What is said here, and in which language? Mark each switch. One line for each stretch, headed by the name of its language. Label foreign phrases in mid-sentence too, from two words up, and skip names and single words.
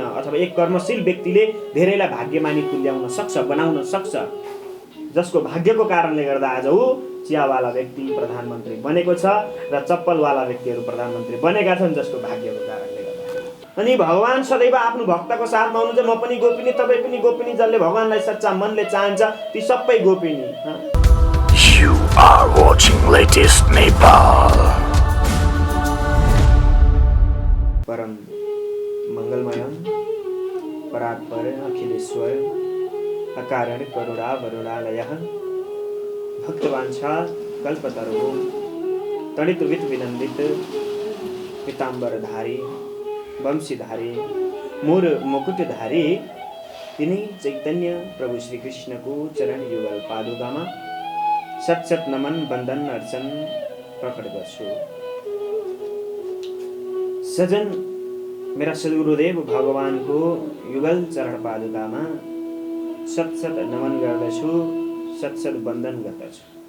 Nepali: अथवा एक कर्मशील व्यक्तिले धेरैलाई भाग्यमानी तुल्याउन सक्छ, बनाउन सक्छ, जसको भाग्यको कारणले गर्दा आज ऊ चियावाला व्यक्ति प्रधानमन्त्री बनेको छ र चप्पलवाला व्यक्तिहरू प्रधानमन्त्री बनेका छन्, जसको भाग्यको कारणले गर्दा। अनि भगवान सदैव आफ्नो भक्तको साथमा हुनुहुन्छ। म पनि गोपिनी, तपाईँ पनि गोपिनी, जसले भगवानलाई सच्चा मनले चाहन्छ ती सबै गोपिनी।
English: You are watching latest Nepal.
Sanskrit: परम मंगलमयम परात्पर अखिलेश्वर अकारण करुणा वरुणालयः भक्तवांछा कल्पतरुः
Nepali: तड़ित वित विनंदित पीताम्बरधारी वंशीधारी मूर मुकुटधारी तिनी चैतन्य प्रभु श्री कृष्णको चरण युगल पादुकामा सत नमन बंदन अर्चन प्रकट गर्छु। सजन, मेरा सद्गुरुदेव भगवानको युगल चरण पादुकामा सत नमन गर्दछु, सत बंदन गर्दछु।